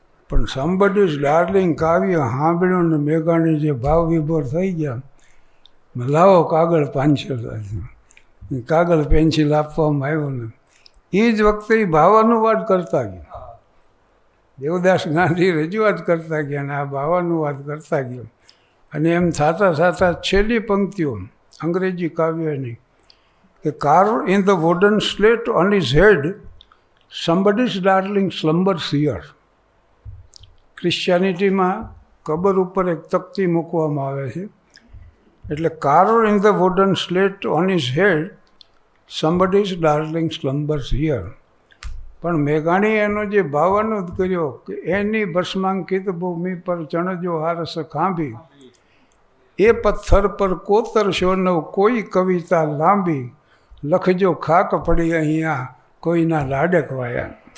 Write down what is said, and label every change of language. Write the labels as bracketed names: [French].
[Gujarati] પણ somebody's darling કાવ્ય સાંભળ્યું ને મેઘાણી જે ભાવ વિભોર થઈ ગયા. લાવો કાગળ પેન્સિલ. કાગળ પેન્સિલ આપવામાં આવ્યો ને એ જ વખતે એ ભાવાનુવાદ કરતા ગયા. દેવદાસ ગાંધી રજૂઆત કરતા ગયા અને આ ભાવાનુવાદ કરતા ગયા. અને એમ થતાં થતાં છેલ્લી પંક્તિઓ અંગ્રેજી કાવ્યની કે [English] carve in the wooden slate on his head, somebody's darling slumbers here. [Gujarati] ક્રિશ્ચિયાનિટીમાં કબર ઉપર એક તકતી મૂકવામાં આવે છે. [English] એટલે carve in the wooden slate on his head, somebody's darling slumbers here. [Gujarati] પણ મેઘાણી એનો જે ભાવાનુવાદ કર્યો કે એની ભસ્માંકિત ભૂમિ પર ચણજો હારસ ખાંભી, એ પથ્થર પર કોતરશો નવ કોઈ કવિતા લાંબી, લખજો ખાક પડી અહીંયા કોઈના લાડક વાયા.